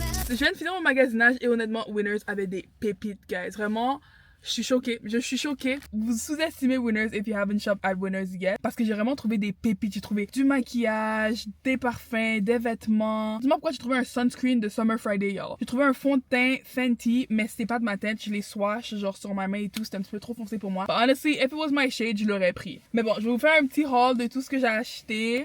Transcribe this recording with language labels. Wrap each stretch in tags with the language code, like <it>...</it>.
<fr>Je viens de finir mon magasinage et honnêtement, Winners avait des pépites, guys. Vraiment, je suis choquée.</fr> <en>Vous sous-estimez Winners if you haven't shopped at Winners yet.</en> <fr>Parce que j'ai vraiment trouvé des pépites. J'ai trouvé du maquillage, des parfums, des vêtements. Dis-moi pourquoi j'ai trouvé un sunscreen de Summer Friday, y'all. J'ai trouvé un fond de teint Fenty, mais c'était pas de ma tête. Je l'ai swatch, genre sur ma main et tout. C'était un petit peu trop foncé pour moi.</fr> <en>But honestly, if it was my shade,</en> <fr>je l'aurais pris. Mais bon, je vais vous faire un petit haul de tout ce que j'ai acheté.</fr>